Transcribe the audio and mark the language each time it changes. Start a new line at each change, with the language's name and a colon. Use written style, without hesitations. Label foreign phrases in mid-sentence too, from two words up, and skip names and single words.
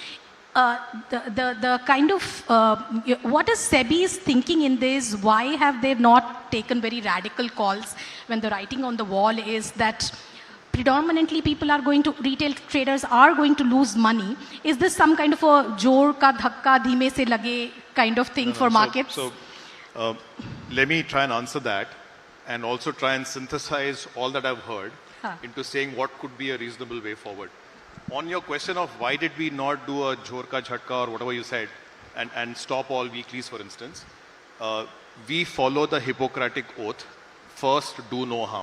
English: The kind of, what is SEBI's thinking in this? Why have they not taken very radical calls when the writing on the wall is that predominantly retail traders are going to lose money? Is this some kind of a
Hindi: ज़ोर का धक्का धीमे से लगे
English: kind of thing for markets? So let me try and answer that, and also try and synthesize all that I've heard into saying what could be a reasonable way forward. On your question of why did we not do a
Hindi: ज़ोर का झटका
English: or whatever you said, and stop all weeklies, for instance, we follow the Hippocratic oath, first do no harm.